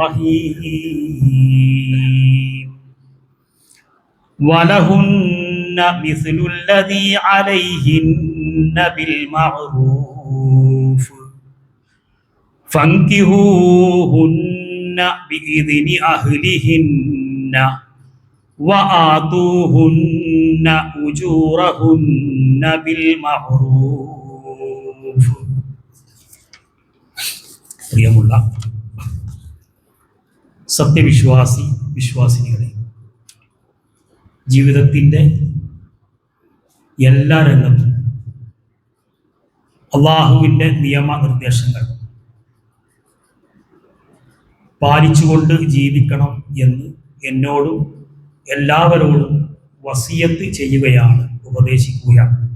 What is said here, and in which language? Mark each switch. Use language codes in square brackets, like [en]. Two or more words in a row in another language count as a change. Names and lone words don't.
[ar] الرحيم ولهن مثل الذي عليهن بالمعروف فانكحوهن بإذن أهلهن وآتوهن أجورهن بالمعروف. [ml] പ്രിയമുള്ള വിശ്വാസിനികളെ, ജീവിതത്തിൻ്റെ എല്ലാ രംഗത്തും അള്ളാഹുവിൻ്റെ നിയമനിർദ്ദേശങ്ങൾ പാലിച്ചുകൊണ്ട് ജീവിക്കണം എന്ന് എന്നോടും എല്ലാവരോടും വസിയത്ത് ചെയ്യുകയാണ്, ഉപദേശിക്കുകയാണ്.